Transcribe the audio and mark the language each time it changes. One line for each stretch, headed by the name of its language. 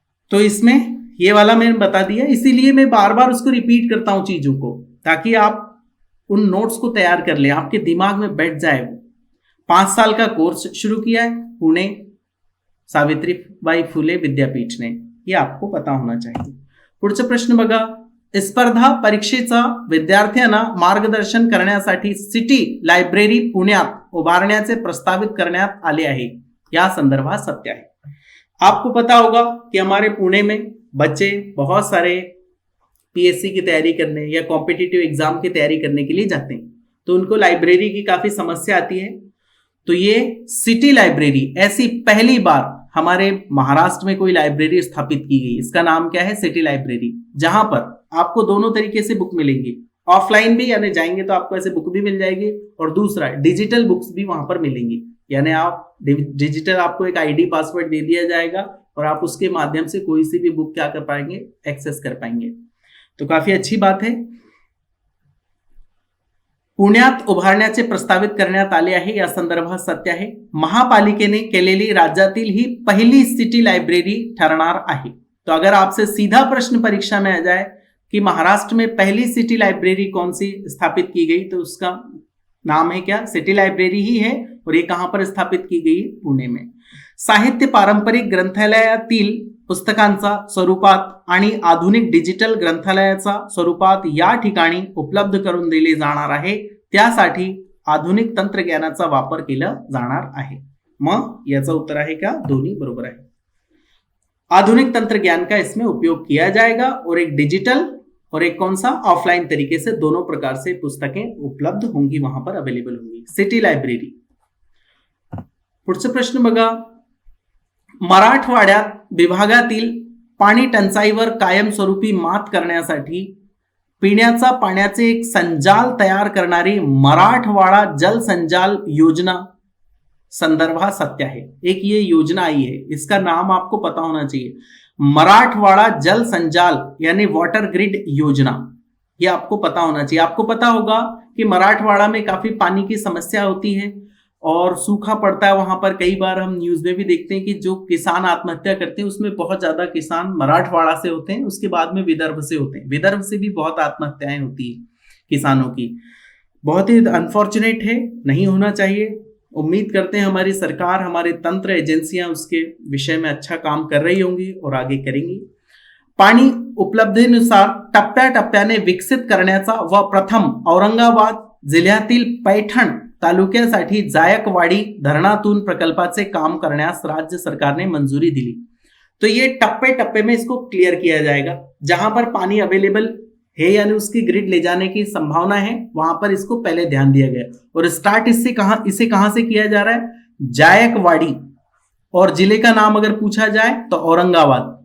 Hindi: तो इसमें ये वाला मैंने बता दिया, इसीलिए मैं बार बार उसको रिपीट करता हूं चीजों को, ताकि आप उन नोट्स को तैयार कर लें, आपके दिमाग में बैठ जाए वो. 5 साल का कोर्स शुरू किया है पुणे सावित्रीबाई फुले विद्यापीठ ने, ये आपको पता होना चाहिए.
Marathi: पुढचा प्रश्न बघा. स्पर्धा परीक्षेचा विद्यार्थ्यांना मार्गदर्शन करण्यासाठी सिटी लायब्ररी पुण्यात उभारण्याचे प्रस्तावित करण्यात आले आहे. या संदर्भात सत्य आहे.
Hindi: आपको पता होगा कि हमारे पुणे में बच्चे बहुत सारे पीएससी की तैयारी करने या कॉम्पिटिटिव एग्जाम की तैयारी करने के लिए जाते हैं, तो उनको लाइब्रेरी की काफी समस्या आती है. तो ये सिटी लाइब्रेरी ऐसी पहली बार हमारे महाराष्ट्र में कोई लाइब्रेरी स्थापित की गई. इसका नाम क्या है? सिटी लाइब्रेरी, जहां पर आपको दोनों तरीके से बुक मिलेंगी. ऑफलाइन भी, यानी जाएंगे तो आपको ऐसे बुक भी मिल जाएगी, और दूसरा डिजिटल बुक्स भी वहां पर मिलेंगी. यानी आप डिजिटल, आपको एक आईडी पासवर्ड दे दिया जाएगा और आप उसके माध्यम से कोई सी भी बुक क्या कर पाएंगे? एक्सेस कर पाएंगे. तो काफी अच्छी बात है.
Marathi: पुण्यात उभारण्याचे प्रस्तावित करण्यात आले आहे, या संदर्भात सत्य आहे. महापालिकेने केलेली राज्यातील ही पहिली सिटी लाइब्रेरी ठरणार आहे.
Hindi: तो अगर आपसे सीधा प्रश्न परीक्षा में आ जाए कि महाराष्ट्र में पहली सिटी लाइब्रेरी कौन सी स्थापित की गई, तो उसका नाम है क्या? सिटी लाइब्रेरी ही है. और ये कहां पर स्थापित की गई? पुणे में.
Marathi: साहित्य पारंपरिक ग्रंथालयातील पुस्तकांचा स्वरूपात आणि आधुनिक डिजिटल ग्रंथालयाचा स्वरूपात या ठिकाणी उपलब्ध करून दिले जाणार आहे. त्यासाठी आधुनिक तंत्रज्ञानाचा वापर केला जाणार आहे. मग याचा उत्तर आहे का? दोन्ही बरोबर आहे.
Hindi: आधुनिक तंत्रज्ञान का इसमें उपयोग किया जाएगा और एक डिजिटल और एक कौन सा? ऑफलाइन तरीके से दोनों प्रकार से पुस्तकें उपलब्ध होंगी, वहां पर अवेलेबल होंगी.
Marathi: City library. पुढचा प्रश्न बघा. मराठवाड्यात विभागातील पाणी टंचाईवर कायमस्वरूपी मात करण्यासाठी पिण्याचा पाण्याचे एक संजाल तयार करणारी मराठवाडा जल संजाल योजना संदर्भात सत्य है.
Hindi: एक ये योजना आई है, इसका नाम आपको पता होना चाहिए. मराठवाड़ा जल संजाल यानी वाटर ग्रिड योजना, ये आपको पता होना चाहिए. आपको पता होगा कि मराठवाड़ा में काफी पानी की समस्या होती है और सूखा पड़ता है वहां पर. कई बार हम न्यूज में भी देखते हैं कि जो किसान आत्महत्या करते हैं उसमें बहुत ज्यादा किसान मराठवाड़ा से होते हैं, उसके बाद में विदर्भ से होते हैं. विदर्भ से भी बहुत आत्महत्याएं होती है किसानों की. बहुत ही अनफॉर्चुनेट है, नहीं होना चाहिए. उम्मीद करते हैं हमारी सरकार, हमारे तंत्र एजेंसियां उसके विषय में अच्छा काम कर रही होंगी और आगे करेंगी.
Marathi: पाणी उपलब्धतेनुसार टप्प्याटप्प्याने विकसित करण्याचा व प्रथम औरंगाबाद जिल्ह्यातील पैठण तालुक्यासाठी जायकवाडी धरणातून प्रकल्पाचे काम करण्यास राज्य सरकार ने मंजूरी दिली.
Hindi: तो ये टप्पे टप्पे में इसको क्लियर किया जाएगा. जहां पर पानी अवेलेबल है यानी उसकी ग्रिड ले जाने की संभावना है, वहां पर इसको पहले ध्यान दिया गया. और स्टार्ट इसे कहां से किया जा रहा है? जायकवाड़ी. और जिले का नाम अगर पूछा जाए तो औरंगाबाद.